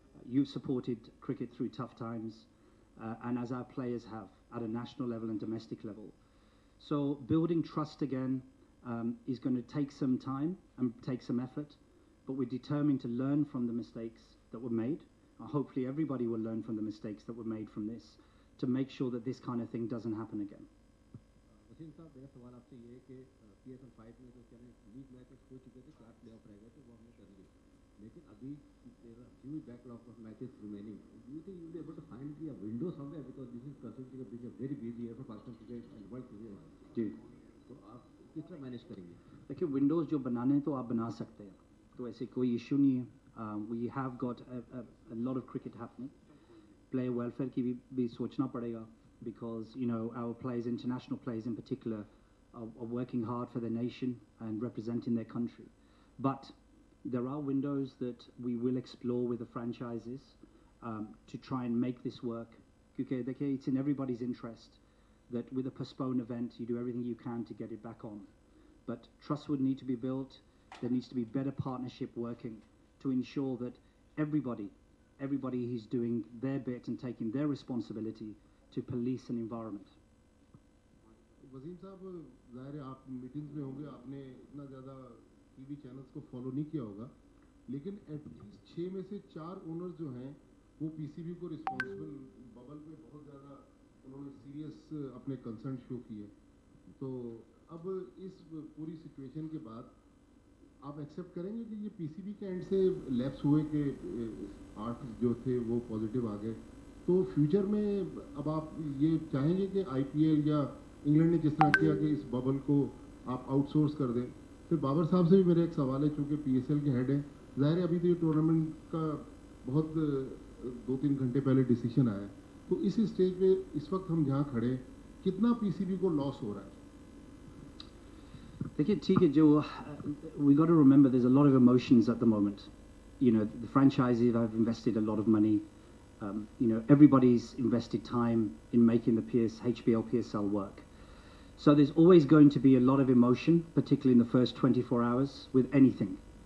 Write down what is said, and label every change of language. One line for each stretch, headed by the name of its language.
English: You've supported cricket through tough times, and as our players have at a national level and domestic level. So building trust again is going to take some time and take some effort, but we're determined to learn from the mistakes that were made. Hopefully everybody will learn from the mistakes that were made from this, to make sure that this kind of thing doesn't happen again.
Hindi: Wasim साहब, मेरा सवाल आपसे ये है कि PSL 5 में जो करें लीग मैचेस हो चुके थे, 4 प्लेऑफ रह गए थे, वो हमने कर लिए, लेकिन अभी
English: there are few backlog of matches remaining. Do you think you will be able to find a window somewhere, because this is considering being a very busy year for Pakistan cricket and world cricket?
Hindi: जी, तो आप किस तरह manage करेंगे? देखिए Windows जो बनाने हैं तो आप बना सकते हैं, तो ऐसे कोई इशू नहीं है.
English: We have got a lot of cricket happening. Player welfare
Hindi: की भी सोचना पड़ेगा,
English: because our players, international players in particular, are working hard for their nation and representing their country. But there are windows that we will explore with the franchises to try and make this work. Because it's in everybody's interest that with a postponed event you do everything you can to get it back on. But trust would need to be built. There needs to be better partnership working to ensure that everybody is doing their bit and taking their responsibility to police an environment.
Hindi: Wasim साहब, ज़ाहिर है आप meetings में होंगे, आपने इतना ज़्यादा TV channels को फॉलो नहीं किया होगा, लेकिन एटलीस्ट 6 में से 4 ओनर्स जो हैं वो पीसीबी को रिस्पॉन्सिबल बबल पे बहुत ज़्यादा उन्होंने सीरियस अपने कंसर्न शो किए. तो अब इस पूरी सिचुएशन के बाद आप एक्सेप्ट करेंगे कि ये पीसीबी के एंड से लैप्स हुए कि 8 जो थे वो पॉजिटिव आ गए, तो फ्यूचर में अब आप ये चाहेंगे कि आईपीएल या इंग्लैंड ने जिस तरह किया कि इस बबल को आप आउटसोर्स कर दें? फिर बाबर साहब से भी मेरा एक सवाल है, चूँकि पीएसएल के हेड हैं, ज़ाहिर है अभी तो ये टूर्नामेंट का बहुत 2-3 घंटे पहले डिसीजन आया, तो इस स्टेज पे इस वक्त हम जहाँ खड़े कितना पीसीबी को लॉस हो रहा है? देखिए ठीक है, जो
English: we got to remember there's a lot of emotions at the moment. The franchises have invested a lot of money. Everybody's invested time in making the HBL PSL work. So there's always going to be a lot of emotion, particularly in the first 24 hours with anything.